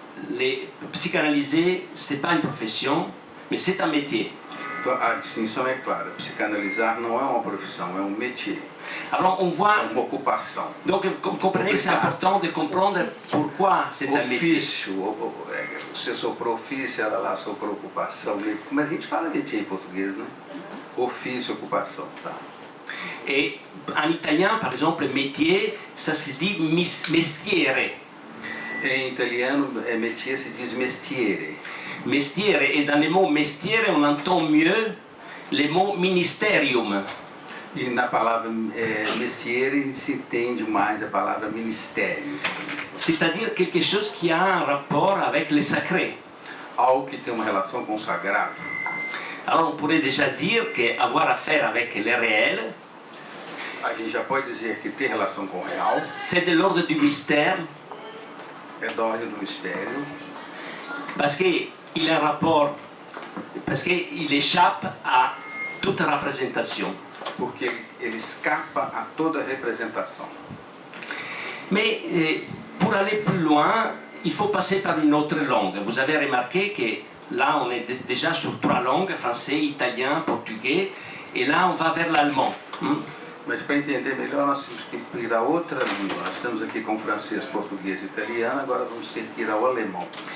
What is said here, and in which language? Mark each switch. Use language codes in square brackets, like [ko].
[fr] Les psychanalyser, c'est pas une profession, mais c'est un métier. [pt] Então, a distinção é clara. Psicanalizar não é uma profissão, é um métier. [fr] Alors on voit. [pt] É uma ocupação. [fr] Donc vous comprenez que c'est important de comprendre pourquoi c'est un métier. [pt] Ofício, você soprou ofício, ela lá soprou ocupação. Como a gente fala métier em português, né? Ofício, ocupação, tá? [fr] Et en italien, par exemple, métier, ça se dit mestiere. [pt] Em italiano, métier se diz mestiere. [fr] Mestiere, et dans le mot mestiere, on entend mieux le mot ministerium. [pt] E na palavra mestiere se entende mais a palavra ministério. [fr] C'est-à-dire quelque chose qui a un rapport avec le sacré. [pt] Algo que tem uma relação com o sagrado. [fr] Alors on pourrait déjà dire qu'avoir affaire avec le réel, [pt] A gente já pode dizer que ter relação com o real [fr] c'est de l'ordre du mystère, [pt] é da ordem do mistério, [fr] parce qu'il a un rapport, parce qu'il échappe à toute représentation. [pt] porque ele escapa a toda representação. [fr] Mais pour aller plus loin, il faut passer par une autre langue. Vous avez remarqué que là, on est déjà sur 3 langues, français, italien, portugais, et là, on va vers l'allemand. [pt] Mas para entender melhor, nós temos que ir a outra língua. Nós estamos aqui com francês, português e italiano, agora vamos ter que ir ao alemão.